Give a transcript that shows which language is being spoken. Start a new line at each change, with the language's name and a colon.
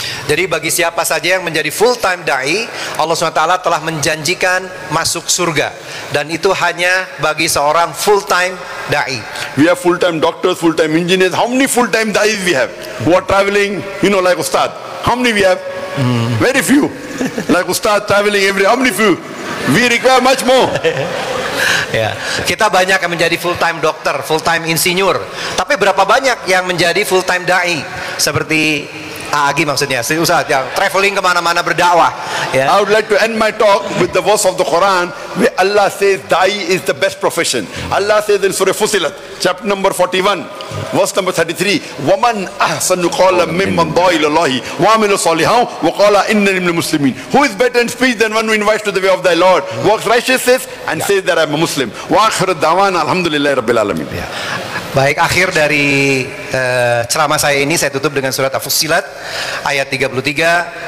Indonesian: Jadi bagi siapa saja yang menjadi full-time da'i, Allah SWT telah menjanjikan masuk surga. Dan itu hanya bagi seorang full-time da'i.
English: We have full-time doctors, full-time engineers. How many full-time da'is we have? Who are traveling, like Ustad. How many we have? Very few. Like Ustad traveling how many few? We require much more.
Indonesian: Ya, kita banyak yang menjadi full-time dokter, full-time insinyur. Tapi berapa banyak yang menjadi full-time da'i? Seperti Agi maksudnya, Ustaz yang traveling kemana-mana berdakwah. Ya.
English: I would like to end my talk with the verse of the Quran where Allah says da'i is the best profession. Allah says in Surah Fusilat, chapter number 41, verse number 33,
Arabic: وَمَنْ أَحْسَنُ قَوْلًا مِمَّنْ دَعَا إِلَى اللَّهِ وَعَمِلَ صَالِحًا وَقَالَ إِنَّنِي مِنَ الْمُسْلِمِينَ.
English: Who is better in speech than one who invites to the way of thy Lord, works righteousness and says that I am a Muslim.
Arabic: وَآخِرُ الدَّعْوَانَ الْحَمْدُ لِلَّهِ رَبِّ الْعَالَمِينَ.
Indonesian: Baik, akhir dari ceramah saya ini saya tutup dengan surat Al-Fussilat ayat 33.